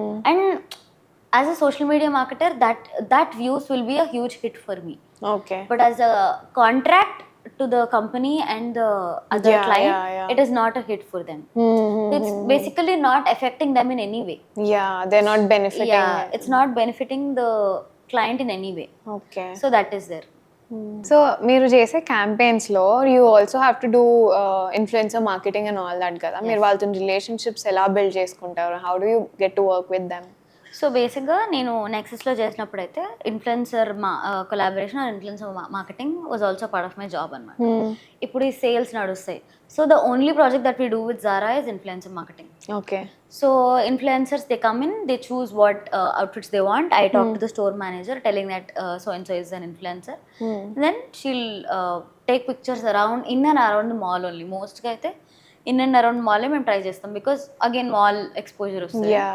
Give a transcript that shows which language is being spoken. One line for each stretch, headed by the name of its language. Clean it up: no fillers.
English: And as a social media marketer, that views will be a huge hit for me. Okay. But as a contract to the company and the other client, it is not a hit for them. It's basically not affecting them in any way. Yeah, they're not benefiting. Yeah, it's not benefiting the client in any way. Okay. So that is there. So
Telugu: మీరు చేసే campaigns లో
English: you also have to do influencer marketing and all that
Telugu: కదా. మీరు వాళ్ళతో relationships ఎలా build చేసుకుంటారు?
English: How do you get to work with them? So బేసిక్గా
Telugu: నేను నెక్సస్లో చేసినప్పుడు అయితే
English: influencer collaboration or influencer marketing was also part of my job
Telugu: అనమాట. ఇప్పుడు ఈ సేల్స్ నడుస్తాయి.
English: So the only project that we do with Zara is influencer marketing. Okay. So influencers, they come in, they choose what outfits they want. I talk to the store manager telling that so and so is an influencer. Then she'll take pictures around in and around the mall only.
Telugu: Most ga aithe
English: in and around mall
Telugu: మేము try చేస్తాం
English: because again mall exposure
Telugu: వస్తుంది.